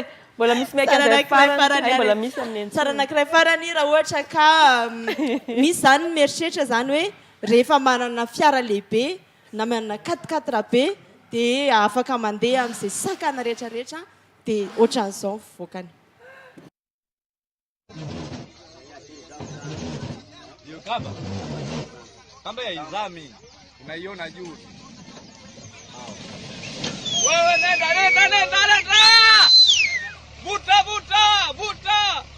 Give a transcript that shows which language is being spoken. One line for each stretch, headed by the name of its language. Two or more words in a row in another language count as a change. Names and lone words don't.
Malagasy: Mbola misy miaka an'izay farany. Mbola misy amin'ny Tsara anankiray farany raha ohatra ka misy zany mieritreritra zany hoe rehefa manana fiara lehibe na manana 4x4 be dia afaka mandeha amin'izay sakana rehetrarehetra dia ohatran'izao ny fivoakany.
Swahili: Hiyo kamba. Kamba ya izami. Unaiona juu. Wewe nenda. Vuta.